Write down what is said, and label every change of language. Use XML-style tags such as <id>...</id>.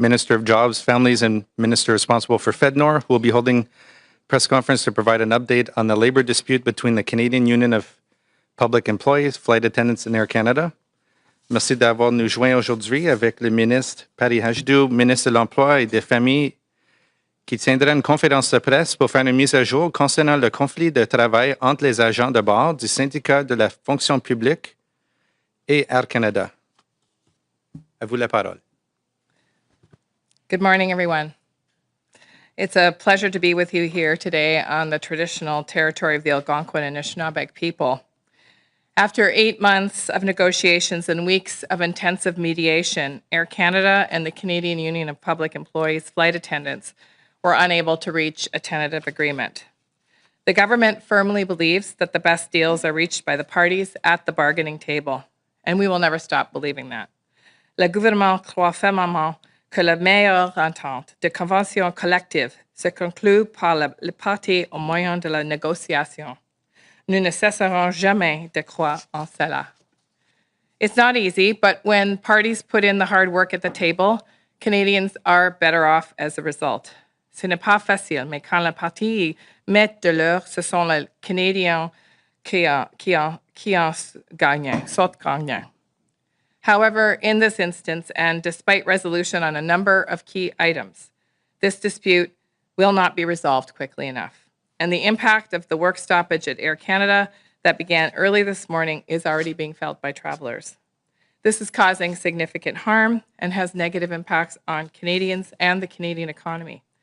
<en>Minister of Jobs, Families, and Minister responsible for FedNor, who will be holding a press conference to provide an update on the labor dispute between the Canadian Union of Public Employees, Flight Attendants, and Air Canada.</en> <fr>Merci d'avoir nous joint aujourd'hui avec le ministre Patty Hajdu, ministre de l'Emploi et des Familles, qui tiendra une conférence de presse pour faire une mise à jour concernant le conflit de travail entre les agents de bord du syndicat de la fonction publique et Air Canada. À vous la parole.</fr> <en>Good morning, everyone. It's a pleasure to be with you here today on the traditional territory of the Algonquin and Anishinaabe people. After 8 months of negotiations and weeks of intensive mediation, Air Canada and the Canadian Union of Public Employees flight attendants were unable to reach a tentative agreement. The government firmly believes that the best deals are reached by the parties at the bargaining table, and we will never stop believing that.</en> <fr>Le gouvernement croit fermement que la meilleure entente de convention collective se conclut par les parties au moyen de la négociation. Nous ne cesserons jamais de croire en cela.</fr> <en>It's not easy, but when parties put in the hard work at the table, Canadians are better off as a result.</en> <fr>Ce n'est pas facile, mais quand les parties mettent de l'heure, ce sont les Canadiens qui en gagnent, sortent gagnants.</fr> <en>However, in this instance, and despite resolution on a number of key items, this dispute will not be resolved quickly enough. And the impact of the work stoppage at Air Canada that began early this morning is already being felt by travelers. This is causing significant harm and has negative impacts on Canadians and the Canadian economy.</en>